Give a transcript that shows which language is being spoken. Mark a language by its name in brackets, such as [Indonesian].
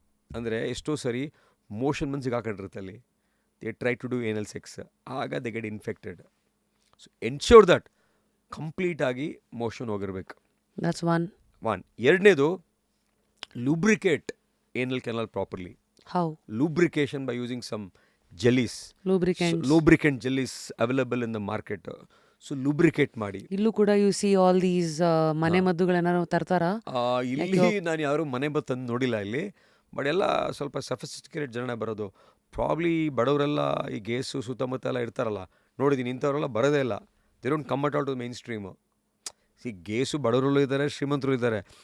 [Kannada] ಅಂದರೆ ಎಷ್ಟೋ ಸರಿ ಮೋಷನ್ ಬಂದು ಸಿಗಾಕೊಂಡಿರುತ್ತೆ ಅಲ್ಲಿ, [English] they try to do anal sex, [Kannada] ಆಗ [English] They get infected. So ensure that [Kannada] ಕಂಪ್ಲೀಟಾಗಿ ಮೋಷನ್ ಹೋಗಿರ್ಬೇಕು. [English] That's one. [Kannada] ಎರಡನೇದು, [English] Lubricate anal canal properly. How? Lubrication by using some jellies. Lubricants. So, lubricant jellies available in the market. [Kannada] So lubricate ಮಾಡಿ. ಇಲ್ಲೂ ಕೂಡ [English] you see all these [Kannada] ಮನೆ ಮದ್ದುಗಳೇನಾರು ತರ್ತಾರಾ? ಇಲ್ಲಿ ನಾನು ಯಾರು ಮನೆ ಮದ್ದು ತಂದು ನೋಡಿಲ್ಲ ಇಲ್ಲಿ, ಬಟ್ ಎಲ್ಲ ಸ್ವಲ್ಪ ಸಫಿಸ್ಟಿಕೇಟೆಡ್ ಜನ ಬರೋದು. ಪ್ರಾಬ್ಲಿ ಬಡವರೆಲ್ಲ ಈ ಗೇಸು ಸುತ್ತಮುತ್ತ ಎಲ್ಲ ಇರ್ತಾರಲ್ಲ, ನೋಡಿದ್ದೀನಿ, ಇಂಥವರೆಲ್ಲ ಬರೋದೇ ಇಲ್ಲ. [English] They don't come at all to main stream. [Kannada] Gays ಬಡವರಲ್ಲೂ ಇದ್ದಾರೆ, ಶ್ರೀಮಂತರು ಇದ್ದಾರೆ.